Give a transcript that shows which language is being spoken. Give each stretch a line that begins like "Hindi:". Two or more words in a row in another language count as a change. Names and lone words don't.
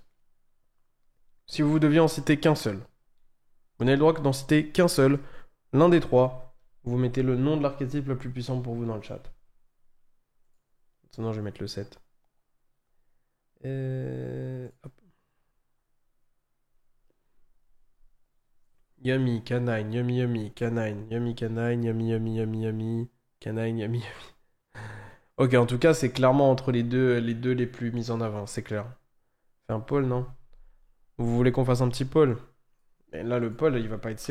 French: Si vous deviez en citer qu'un seul, vous n'avez le droit que d'en citer qu'un seul, l'un des trois, vous mettez le nom de l'archétype le plus puissant pour vous dans le chat. Sinon je vais mettre le set. Hop. Yummy, canine, yummy, yummy, canine, yummy, canine, yummy, yummy, yummy, yummy, canine, yummy. Ok, en tout cas, c'est clairement entre les deux les plus mis en avant, c'est clair. Fais un pôle, non? Vous voulez qu'on fasse un petit pôle? Mais là, le pôle, il va pas être serré.